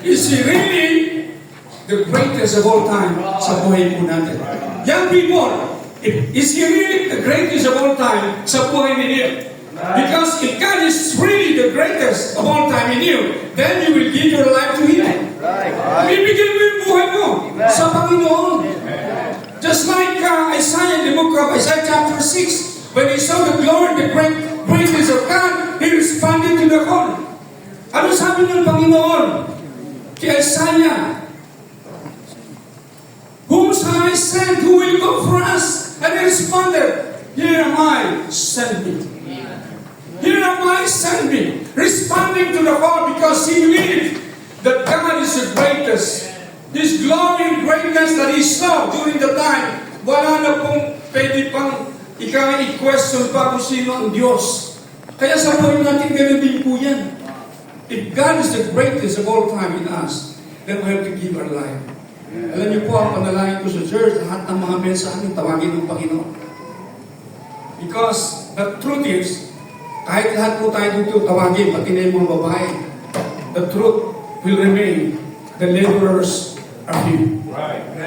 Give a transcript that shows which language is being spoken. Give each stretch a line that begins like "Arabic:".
English: Is He really the greatest of all time
Filipino: sa buhay po natin?
English: Young people, is He really the greatest of all time
Filipino: sa buhay ninyo?
English: Because if God is really the greatest of all time in you, then you will give your life to Him.
Filipino: Bibigyan mo yung buhay mo sa Panginoon.
English: Just like Isaiah, the book of Isaiah chapter 6, when he saw the glory, the greatness of God, he responded to the call.
Filipino: Ano sabi ng Panginoon kay Isaiah?
English: Whom shall I send? Who will go for us? And he responded, Here am I, send me. Here am I, send me. Responding to the call because he believed that God is the greatest. His glory and greatness that He saw during the time,
Filipino: wala na pong pwede pang i-question pa kung sino ang Diyos. Kaya sa buhay natin, ganun din po yan.
English: If God is the greatest of all time in us, then we have to give our life.
Filipino: Alam niyo po, ang panalangin ko sa church, lahat ng mga men sa amin, tawagin ng Panginoon.
English: Because the truth is,
Filipino: kahit lahat po tayo dito tawagin, pati na yung mga babae,
English: the truth will remain. The laborers are few. Right.